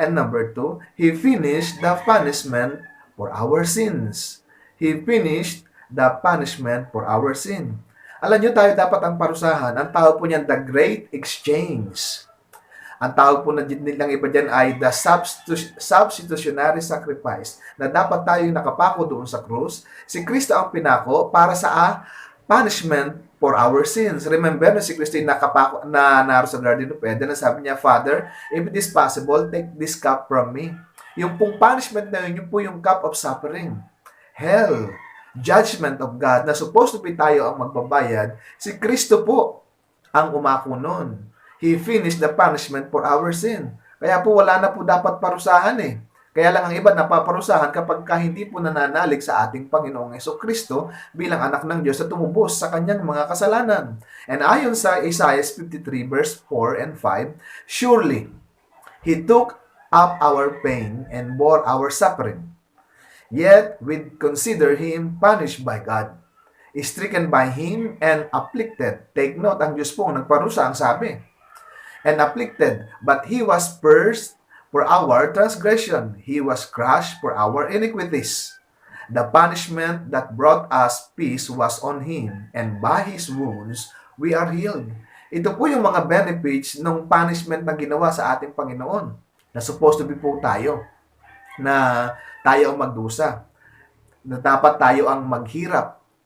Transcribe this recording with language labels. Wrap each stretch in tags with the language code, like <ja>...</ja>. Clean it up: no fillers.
<en>And number 2, He finished the punishment for our sins. He finished the punishment for our sin.</en> <tl>Alam nyo, tayo dapat ang parusahan. Ang tawag po niyan,</tl> <en>the Great Exchange.</en> <tl>Ang tawag po nilang iba dyan ay</tl> <en>the substitutionary sacrifice,</en> <tl>na dapat tayo nakapako doon sa krus. Si Kristo ang pinako para sa</tl> <en>punishment for our sins.</en> <tl>Remember na si Kristo nakapako na naro sa Garden of Eden, na sabi niya,</tl> <en>Father, if it is possible, take this cup from me.</en> <tl>Yung pong punishment na yun po yung</tl> <en>cup of suffering. Hell, judgment of God,</en> <tl>na</tl> <en>supposed to be</en> <tl>tayo ang magbabayad. Si Kristo po ang umako nun.</tl> <en>He finished the punishment for our sin.</en> <tl>Kaya po wala na po dapat parusahan eh. Kaya lang ang iba napaparusahan kapag hindi po nananalig sa ating Panginoong Jesucristo bilang anak ng Diyos at tumubos sa kanyang mga kasalanan.</tl> <en>And</en> <tl>ayon sa</tl> <en>Isaiah 53 verse 4 and 5, surely He took up our pain and bore our suffering. Yet we consider Him punished by God, stricken by Him and afflicted.</en> <tl>Take note, ang Diyos po ang nagparusa, ang sabi.</tl> <en>And afflicted, but He was pierced for our transgression. He was crushed for our iniquities. The punishment that brought us peace was on Him, and by His wounds we are healed.</en> <tl>Ito po yung mga benefits ng punishment na ginawa sa ating Panginoon, na</tl> <en>supposed to be</en> <tl>po tayo, na tayo ang magdusa, na dapat tayo ang maghirap.</tl>